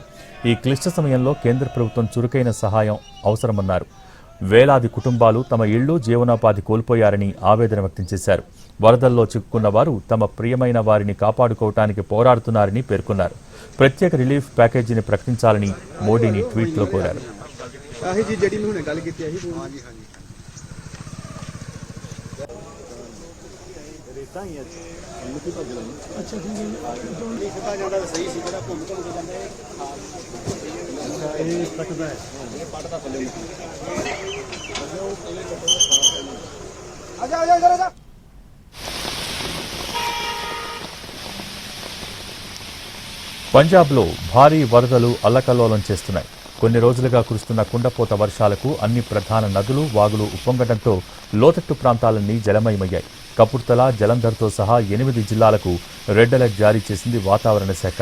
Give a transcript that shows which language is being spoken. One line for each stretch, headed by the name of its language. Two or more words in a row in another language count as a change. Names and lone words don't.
Telugu: ఈ క్లిష్ట సమయంలో కేంద్ర ప్రభుత్వం చురుకైన సహాయం అవసరమన్నారు. వేలాది కుటుంబాలు తమ ఇళ్లు, జీవనోపాధి కోల్పోయారని ఆవేదన వ్యక్తం చేశారు. వరదల్లో చిక్కుకున్న వారు తమ ప్రియమైన వారిని కాపాడుకోవటానికి పోరాడుతున్నారని పేర్కొన్నారు. ప్రత్యేక
English: relief package
Telugu: ప్రకటించాలని మోడీని ట్వీట్లో కోరారు.
Punjabi: ਆਹੀ ਜੀ ਜਿਹੜੀ ਮੈਂ ਹੁਣੇ ਗੱਲ ਕੀਤੀ ਆਹੀ ਹਾਂਜੀ ਹਾਂਜੀ ਰੇਤਾ ਹੀ ਅੱਜ ਮਿੱਟੀ ਭੱਜ ਰਹੀ ਅੱਛਾ ਠੀਕ ਹੈ ਇਹ ਸਿੱਧਾ ਜਾਂਦਾ ਸਹੀ ਸੀ ਜਿਹੜਾ ਘੁੰਮ ਕੇ ਜਾਂਦਾ ਇਹ ਪੱਟਦਾ ਹੈ ਇਹ ਪੱਟਦਾ ਥੱਲੇ ਆ ਜਾ ਇਧਰ ਆ ਜਾ
Telugu: పంజాబ్లో భారీ వరదలు అల్లకల్లోలం చేస్తున్నాయి. కొన్ని రోజులుగా కురుస్తున్న కుండపోత వర్షాలకు అన్ని ప్రధాన నదులు, వాగులు ఉప్పొంగడంతో లోతట్టు ప్రాంతాలన్నీ జలమయమయ్యాయి. కపుర్తల, జలంధర్తో సహా 8 జిల్లాలకు
English: red alert
Telugu: జారీ చేసింది వాతావరణ శాఖ.